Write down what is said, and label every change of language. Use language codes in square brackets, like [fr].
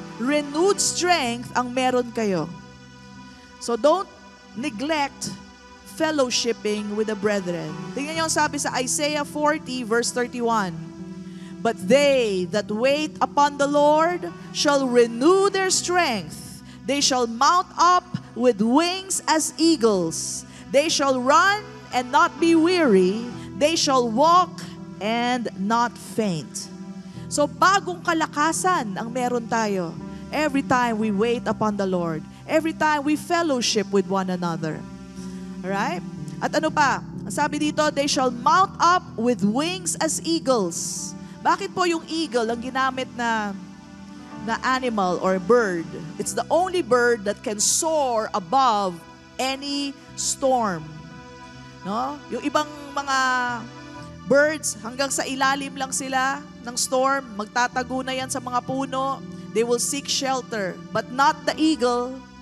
[en] Renewed strength [tl] ang meron kayo. [en] So don't neglect fellowshipping with the brethren. [tl] Tingnan niyo ang sabi sa Isaiah 40 verse 31. [en] But they that wait upon the Lord shall renew their strength. They shall mount up with wings as eagles. They shall run and not be weary. They shall walk and not faint. [tl] So bagong kalakasan ang meron tayo. [en] Every time we wait upon the Lord. Every time we fellowship with one another. Alright? [tl] At ano pa? Ang sabi dito, [en] they shall mount up with wings as eagles. [tl] Bakit po yung eagle ang ginamit na [en] animal or bird? It's the only bird that can soar above any storm. No? [tl] Yung ibang mga birds, hanggang sa ilalim lang sila ng storm, magtatago na yan sa mga puno. [en] They will seek shelter, but not the eagle.